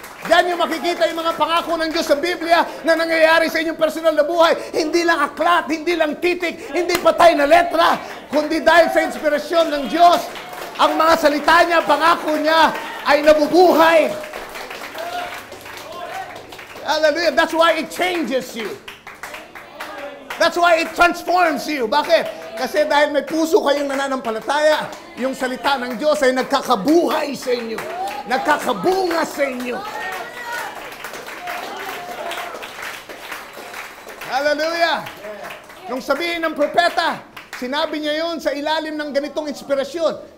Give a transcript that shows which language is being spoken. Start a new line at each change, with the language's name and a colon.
Filipino: Diyan yung makikita yung mga pangako ng Diyos sa Biblia na nangyayari sa inyong personal na buhay. Hindi lang aklat, hindi lang titik, hindi patay na letra, kundi dahil sa inspirasyon ng Diyos, ang mga salita niya, pangako niya, ay nabubuhay. Hallelujah.
English: That's why it changes you. That's why it transforms you.
Filipino: Bakit? Kasi dahil may puso kayong nananampalataya, yung salita ng Diyos ay nagkakabuhay sa inyo. Nagkakabunga sa inyo. Hallelujah! Nung sabihin ng propeta, sinabi niya yun sa ilalim ng ganitong inspirasyon.